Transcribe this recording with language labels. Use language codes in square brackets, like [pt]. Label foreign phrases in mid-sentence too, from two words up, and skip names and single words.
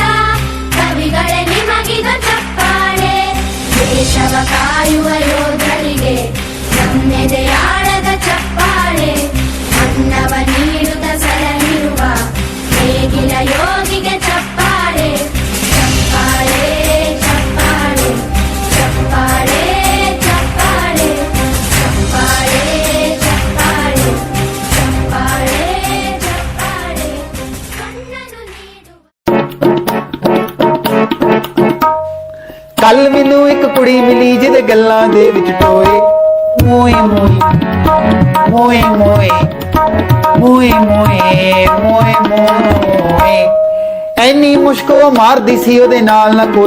[kn] ಕವಿಗಳೇ ನಿಮಗಿದ ಚಪ್ಪಾಳೆ ದೇಶವ ಕಾಯುವ ಯೋಧರಿಗೆ ನಮ್ಮೆದೆಯಾಳದ ಚಪ್ಪಾಳೆ ಅನ್ನವ ನೀಡುತ್ತ ಸಲಹಿರುವ ನೇಗಿಲ ಯೋಗಿಗೆ ಚಪ್ಪಾಳೆ ಚಪ್ಪಾಳೆ ಚಪ್ಪಾಳೆ ಚಪ್ಪಾಳೆ ಚಪ್ಪಾಳೆ ಚಪ್ಪಾಳೆ ಚಪ್ಪಾಳೆ ಚಪ್ಪಾಳೆ ಚಪ್ಪಾಳೆ ಕಣ್ಣನ್ನು ನೀಡುವ [pa] ਕੱਲ ਮੈਨੂੰ ਇੱਕ ਕੁੜੀ ਮਿਲੀ ਜਿਹਦੇ ਗੱਲਾਂ ਦੇ ਵਿੱਚ ਟੋਏ ਮੋਏ ਮੋਏ ਮੋਏ ਮੋਏ ਮੋਏ ਮੋਏ ਮੋਏ ਮੋਏ ਐਨੀ ਮੁਸ਼ਕੋ ਮਾਰਦੀ ਸੀ ਉਹਦੇ ਨਾਲ ਨਾ ਕੋਈ